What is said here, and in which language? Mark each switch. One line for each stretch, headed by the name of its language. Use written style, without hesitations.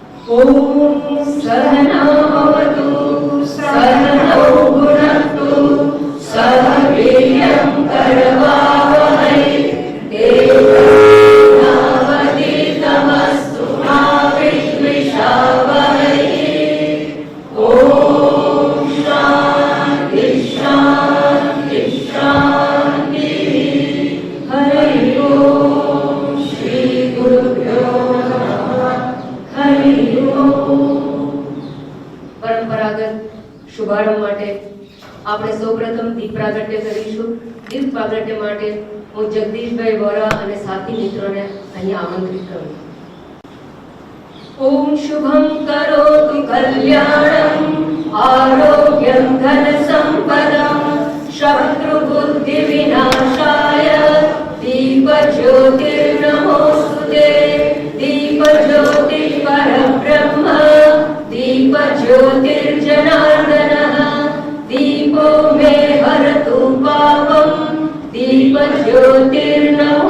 Sanskrit: ॐ सहनावतु सहनौ भुनक्तु सह वीर्यं करवावहै तेजस्विनावधीतमस्तु मा विद्विषावहै। ॐ शान्ति शान्ति शान्तिः। हरि ओम श्री गुरुभ्यो नमः। हरि ओम।
Gujarati: परंपरागत शुभारंभ માટે આપણે સૌપ્રથમ દીપ પ્રાગટ્ય કરીશું। દીપ પ્રાગટ્ય માટે હું જગદીશભાઈ વોરા અને સાથી મિત્રોને અહીં આમંત્રિત કરું।
Sanskrit: ઓમ શુભમ કરોતુ કલ્યાણમ આરોગ્યમ ધન સંપદમ શત્રુ બુદ્ધિ વિનાશાય દીપ જ્યોતિર્નમોસ્તુતે। દીપ જ્યોતિ પરબ્રહ્મ દીપ જ્યોતિર્જનાર્દનઃ दीपो मे हरतु पापं दीप ज्योतिर्नमोस्तुते।